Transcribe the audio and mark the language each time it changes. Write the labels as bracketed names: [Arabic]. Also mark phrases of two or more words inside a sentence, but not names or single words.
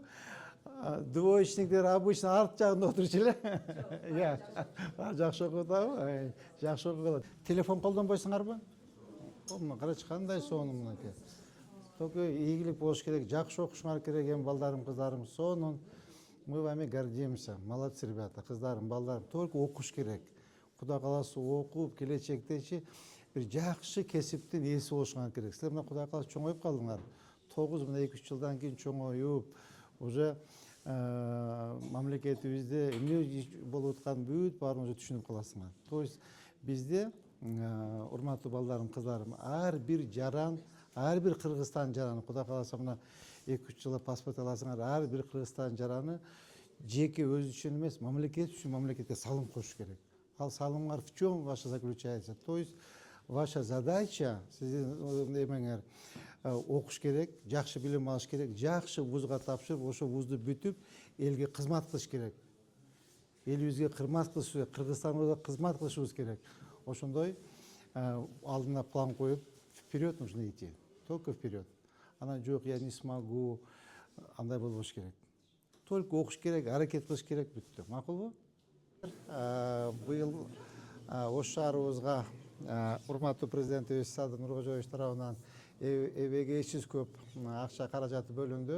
[Kyrgyz] Двоечниктер обычно арт жагында отурчу эле. Жакшы окуп атабы? Жакшы окуп калат. Телефон колдонбойсуңарбы? Карачы кандай сонун мынакей. Только ийгилик болуш керек, жакшы окушуңар керек эми балдарым, кыздарым. [Russian] Сонун мы вами гордимся. Молодцы, ребята, [Kyrgyz] кыздарым, балдарым. Только окуш керек. Кудай кааласа окуп келечектечи бир жакшы кесиптин ээси болушуңар керек. Силер мына Кудай кааласа чоңоюп калдыңар. 9 мына 2-3 жылдан кийин чоңоюп, уже мамлекетибизде эмне болуп аткан бүт баарын уже түшүнүп каласыңар. [Russian] То есть [Kyrgyz] бизде, урматтуу балдарым, кыздарым, ар бир жаран, ар бир Кыргызстан жараны, Кудай кааласа мына 2-3 жылда паспорт аласыңар, ар бир Кыргызстан жараны жеке өзү үчүн эмес, мамлекет үчүн мамлекетке салым коюш керек. Ал салымдар [Russian] в чем ваша заключается? То есть ваша задача, [Kyrgyz] сиздин эмеңер окуш керек, жакшы билим алыш керек, жакшы вузга тапшырып, ошо вузду бүтүп, элге кызмат кылыш керек. Элибизге кызмат кылыш керек, Кыргызстанга кызмат кылышыбыз керек. Ошондой алдына план коюп, [Russian] вперед нужно идти, только вперед. [Kyrgyz] Анан жок, [Russian] я не смогу, [Kyrgyz] андай болбош керек. Только окуш керек, аракет кылыш керек, бүттү. Макулбу? Быйыл ош шаарыбызга урматтуу президентибиз Садыр Нуркожоевич тарабынан эбеге эчсиз көп акча каражаты бөлүндү.